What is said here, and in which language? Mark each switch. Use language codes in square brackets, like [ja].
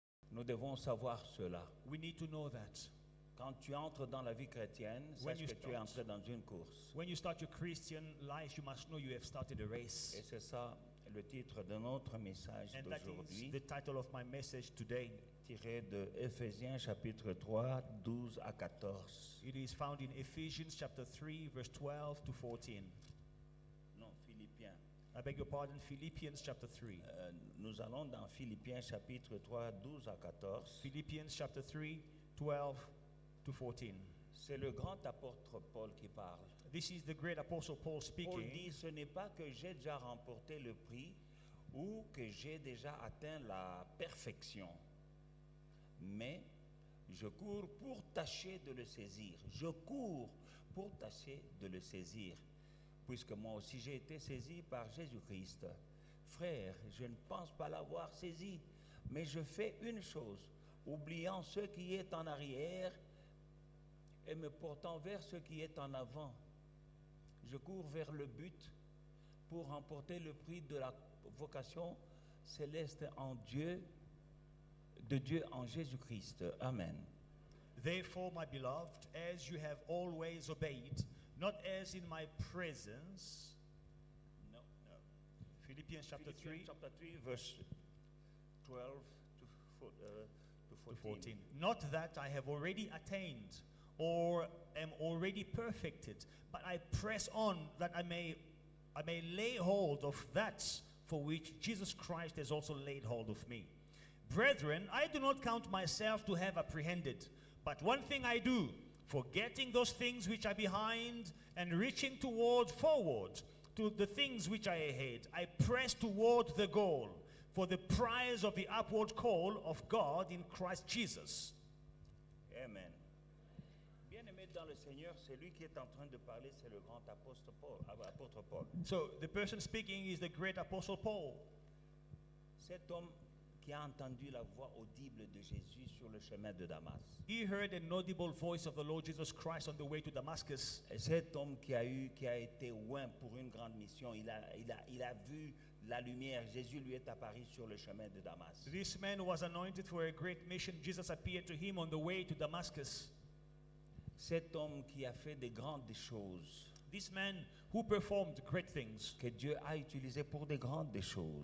[fr] Nous devons savoir cela. [en] We need to know that. [fr] Quand tu entres dans la vie chrétienne, [en] When [fr] sache [en] you [fr] que tu es [en] start- [fr] entré dans une course. [en] When you start your Christian life, you must know you have started a race. [fr] Et c'est ça le titre de notre message [en] And that is [fr] d'aujourd'hui, [en] the title of my message today. [fr] tiré de Éphésiens chapitre 3, 12 à 14. [en] It is found in Ephesians chapter 3, verse 12 to 14. [fr] Non, Philippiens. [en] I beg your pardon, Philippians chapter 3. [fr] Nous allons dans Philippiens chapitre 3, 12 à 14. [en] Philippians chapter 3, 12 to 14. [fr] C'est le grand apôtre Paul qui parle. [en] This is the great apostle Paul Paul speaking. [fr] dit, ce n'est pas que j'ai déjà remporté le prix ou que j'ai déjà atteint la perfection, mais je cours pour tâcher de le saisir. Je cours pour tâcher de le saisir, puisque moi aussi j'ai été saisi par Jésus-Christ. Frère, je ne pense pas l'avoir saisi, mais je fais une chose, oubliant ce qui est en arrière et me portant vers ce qui est en avant. Je cours vers le but pour remporter le prix de la vocation céleste en Dieu, de Dieu en Jésus-Christ. Amen. [en] Therefore, my beloved, as you have always obeyed, not as in my presence. No, no. Philippians chapter 3 Philippians chapter 3, verse 12 to 14. Not that I have already attained or am already perfected, but I press on that I may lay hold of that for which Jesus Christ has also laid hold of me. Brethren, I do not count myself to have apprehended, but one thing I do, forgetting those things which are behind and reaching forward to the things which are ahead, I press toward the goal for the prize of the upward call of God in Christ Jesus. Amen. [fr] Bien-aimé dans le Seigneur, celui qui est en train de parler, c'est le grand apôtre Paul. [en] So the person speaking is the great apostle Paul. [fr] Cet homme qui a entendu la voix audible de Jésus sur le chemin de Damas. [en] He heard an audible voice of the Lord Jesus Christ on the way to Damascus. [fr] Et cet homme qui a été oint pour une grande mission, il a vu la lumière. Jésus lui est apparu sur le chemin de Damas. [en] This man was anointed for a great mission. Jesus appeared to him on the way to Damascus. [fr] Cet homme qui a fait de grandes choses, [en] This man who performed great things, [fr] que Dieu a utilisé pour de grandes choses.